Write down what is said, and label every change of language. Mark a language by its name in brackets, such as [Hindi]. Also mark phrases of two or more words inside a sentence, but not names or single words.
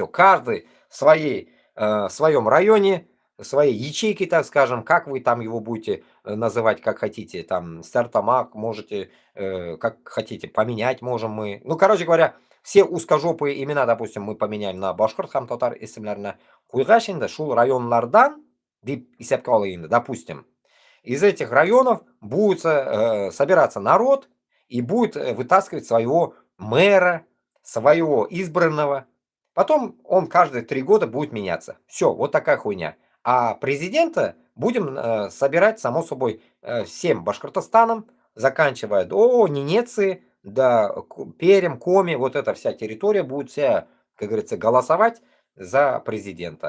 [Russian] Каждый в своем районе, своей ячейки, так скажем, как вы там его будете называть, как хотите, там, стартамак, можете, как хотите, поменять можем мы. Ну, короче говоря, все узкожопые имена, допустим, мы поменяем на [Tatar] башкорт һәм татар исемләренә куйгач инде шул районнардан, дип исәпкә алыйк инде, [Russian] допустим, из этих районов будет собираться народ и будет вытаскивать своего мэра, своего избранного. Потом он каждые 3 года будет меняться. Все, вот такая хуйня. А президента будем собирать, само собой, всем Башкортостаном, заканчивая до Ненеции, до Перем, Коми, вот эта вся территория будет вся, как говорится, голосовать за президента.